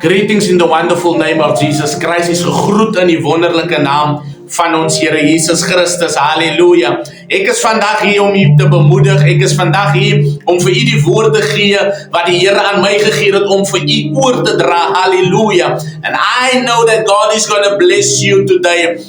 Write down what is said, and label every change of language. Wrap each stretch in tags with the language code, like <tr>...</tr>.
<en>Greetings in the wonderful name of Jesus Christ.</en> <af>Is gegroet in die wonderlike naam van ons Here Jesus Christus. Halleluja. Ek is vandag hier om u te bemoedig. Ek is vandag hier om vir u die woord te gee wat die Here aan my gegee het om vir u oor te dra. Halleluja.</af> <en>And I know that God is going to bless you today.</en>